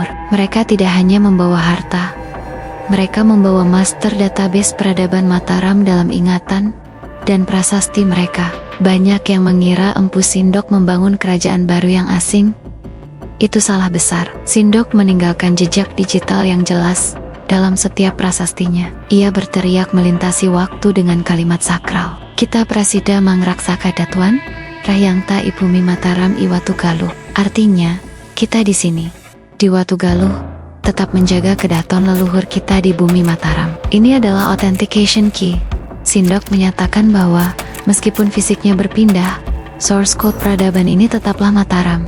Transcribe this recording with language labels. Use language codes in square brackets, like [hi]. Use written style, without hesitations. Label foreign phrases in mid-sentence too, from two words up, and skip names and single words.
[id] Mereka tidak hanya membawa harta, mereka membawa [en] master database [id] peradaban Mataram dalam ingatan dan prasasti mereka. Banyak yang mengira Empu Sindok membangun kerajaan baru yang asing. Itu salah besar. Sindok meninggalkan jejak digital yang jelas dalam setiap prasastinya. Ia berteriak melintasi waktu dengan kalimat sakral. [kaw] Kita prasida mangraksaka datuan, rahyangta ibumi Mataram iwatu galuh. [id] Artinya, kita di sini, di Watu Galuh, tetap menjaga kedaton leluhur kita di bumi Mataram. Ini adalah [en] authentication key. [id] Sindok menyatakan bahwa meskipun fisiknya berpindah, [en] source code [id] peradaban ini tetaplah Mataram.